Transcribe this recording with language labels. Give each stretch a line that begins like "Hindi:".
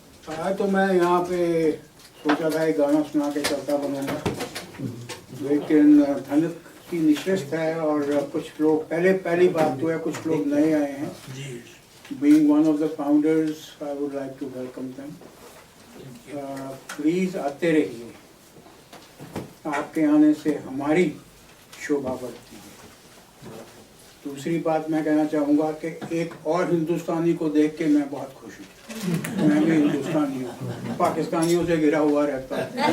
Hindi: आया तो मैं यहाँ पे सोचा था एक गाना सुना के चलता बनूंगा, लेकिन धनक की निश्चित है और कुछ लोग पहली बात तो है, कुछ लोग नए आए हैं.
English: Being one of the founders, I would like to welcome them.
Hindi: Please आते रहिए, आपके आने से हमारी शोभा बढ़ती है. दूसरी बात मैं कहना चाहूँगा कि एक और हिंदुस्तानी को देख के मैं बहुत खुश हूँ. मैं भी हिंदुस्तानी हूँ, पाकिस्तानियों से घिरा हुआ रहता हूँ.